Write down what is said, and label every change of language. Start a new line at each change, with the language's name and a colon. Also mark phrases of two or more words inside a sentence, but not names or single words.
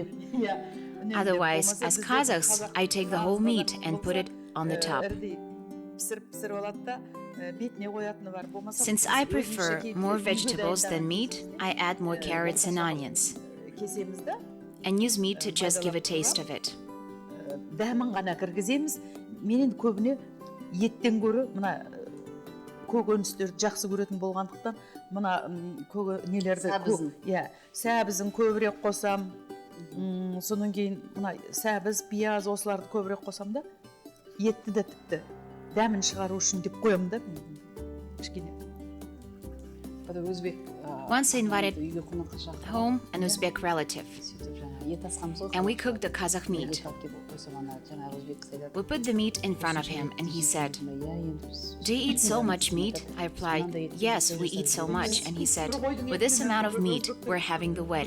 English: Otherwise, as Kazakhs, I take the whole meat and put it on the top. Since I prefer more vegetables than meat, I add more carrots and onions, and use meat to just give a taste of it.
Kazakh: Көкөністер жақсы көретін болғандықтан мына нелерді сәбізін көбірек қосам, содан кейін мына сәбіз, пияз осыларды көбірек қосам да, етті де тіпті дәмін шығару үшін деп қоямын да, кішкене.
English: Once I invited home an Uzbek relative, and we cooked the Kazakh meat. We put the meat in front of him, and he said, "Do you eat so much meat?" I replied, "Yes, we eat so much." And he said, "With this amount of meat, we're having the wedding."